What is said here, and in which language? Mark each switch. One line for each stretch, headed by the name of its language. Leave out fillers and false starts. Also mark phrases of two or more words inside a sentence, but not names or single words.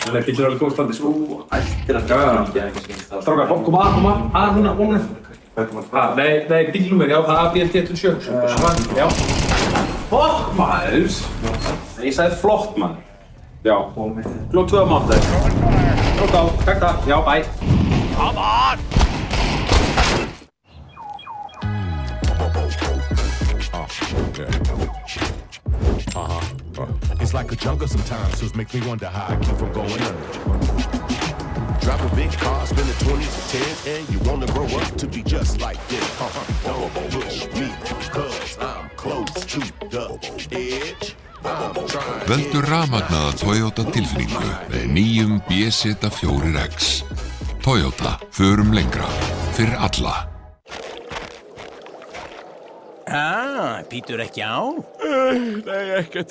Icelandic: Það getur alveg góð standi svo ættir að draga hann ekki. Strákar, koma að núna. Nei, bílnúmer, já, það er BLT27. Já. Flott maður! Ég sagði flott maður. Já. Klokk 2 á mánudag. Klokk á, takk það. Já, bye.
English: Come on! It's like a jungle sometimes, so it makes me wonder how I keep from going under. Drive a big car, spend the 20s or 10s, and you wanna grow up to be just like this. Don't push me, cause I'm close to the edge.
Icelandic: Völdu rafmagnaða Toyota tilfinningu með nýjum BZ4X. Toyota, förum lengra, fyrir alla. Býtur ekki á? Nei, ekkert.